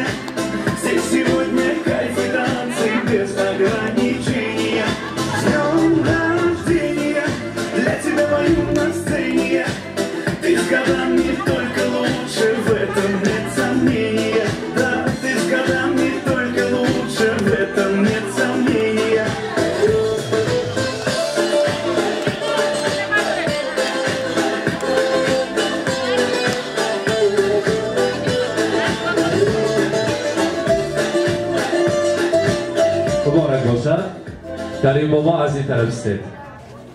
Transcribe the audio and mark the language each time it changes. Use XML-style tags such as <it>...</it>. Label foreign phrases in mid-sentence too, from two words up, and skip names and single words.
<ru>Здесь сегодня кайф и танцы без ограничения. С днем рождения, для тебя пою на сцене. Ты с годами только лучше, в этом нет сомнения. Да, ты с годами только лучше, в этом нет сомнения.</ru> <fa>مبارک باشد. کریم بابا از این طرف استید.</fa>